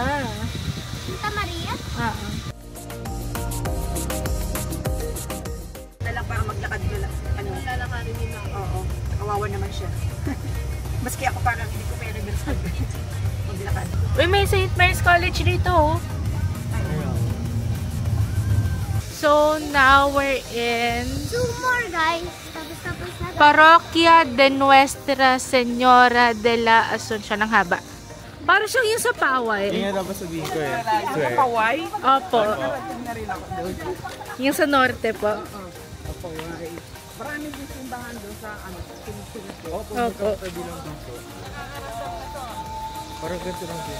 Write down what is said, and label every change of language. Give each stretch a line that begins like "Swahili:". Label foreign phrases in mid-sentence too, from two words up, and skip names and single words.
Filipino: Santa Maria? Oo. Dalang para maglakad nila. Ano? Lalakarin nila. Oo. Kawawa naman siya. Maski ako parang hindi ko may reverse maglakad. Uy, may St. Mary's College dito,
English: oh. So, now we're in 2 more guys.
Filipino: Tapos na. Parroquia de Nuestra Señora de la Asunción. Ang haba. Para siyang yung sa Paway. Yung nga dapat sabihin ko eh. Swear. Paway? Opo. Yung sa norte po. Paway. Marami din simbahan doon sa ano, Opo. Opo. Bilang dito. Parang ganito lang din.